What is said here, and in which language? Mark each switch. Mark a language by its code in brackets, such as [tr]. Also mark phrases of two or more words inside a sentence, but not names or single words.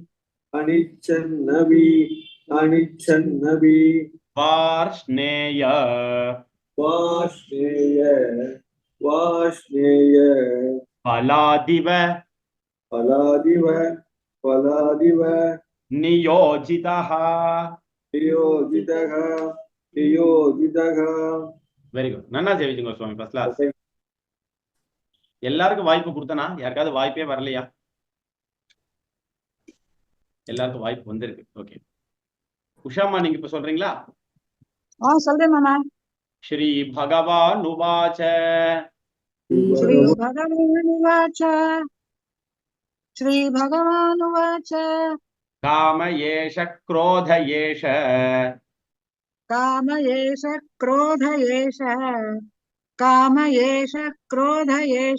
[sa] अनिच्छन्नपि वार्ष्णेय वाष्णेय फलादिव फलादिव [ta] नियोजितः [en] very good [ta] நன்னா சேவிச்சுங்க சுவாமி [en] first class [ta] எல்லாருக்கும் வாய்ப்பு கொடுத்தனா யாருக்காவது வாய்ப்பே வரலையா எல்லாருக்கும் வாய்ப்பு வந்திருக்கு ஓகே உஷாமா நீங்க இப்ப சொல்றீங்களா சொல்றேன் மாமா. [sa] श्री भगवान् उवाच श्री भगवानुवाच श्री भगवानुवाच काम एष क्रोध एष काम एष क्रोध एष काम एष क्रोध एष